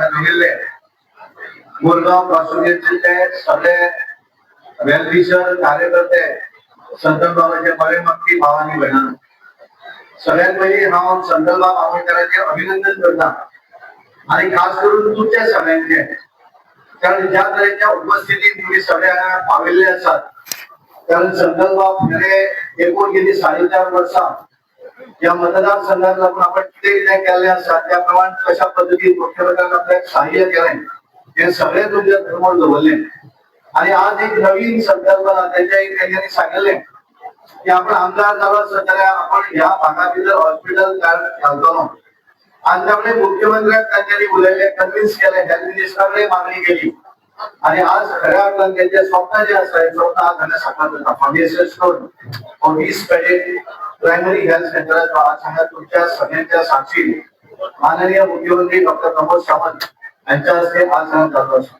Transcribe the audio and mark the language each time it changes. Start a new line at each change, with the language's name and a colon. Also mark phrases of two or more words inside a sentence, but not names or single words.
Konkani: जमिल्ले मुरगांव कॉन्स्टिट्युएन्सीचे सगळे वेलविशर कार्यकर्ते, संतन बाबाचे बरे भक्ती भावांनी भयणां, सगळ्यात पयलीं हांव संतन बाब आंबेडकरांचे अभिनंदन करता आणि खास करून तुमच्या सगळ्यांचे, कारण ज्या तरेच्या उपस्थितीत तुम्ही सगळे हांगा पाविल्ले आसात. कारण संतन बाब गेले एकूण गेली 4.5 वर्सां या मतदारसंघात लागून आपण कितें केल्लें आसा त्या प्रमाण कशा पद्दतीन मुख्यमंत्र्यान आपल्याक सहाय्य केलें हे सगळे तुमच्या समोर दवरले. आणि आज एक नवीन संकल्पना त्यांनी सांगितले की आपण आमदार जालो जाल्यार आपण ह्या भागा भितर हॉस्पिटल घालतलो. आणि त्यामुळे मुख्यमंत्र्याक त्यांनी उलयले, कन्व्हिन्स केले, हेल्थ मिनिस्टराकडे मागणी केली आणि आज खऱ्या अर्थान त्यांचे स्वप्न जे आसा हे स्वप्न आज हांगा साकार जाता.
English: foundation stone of east peded primary health centre
Konkani: आज हांगा तुमच्या सगळ्यांच्या साक्षी माननीय मुख्यमंत्री डॉक्टर प्रमोद सावंत यांच्या हस्ते आज हांगा चालू आसा.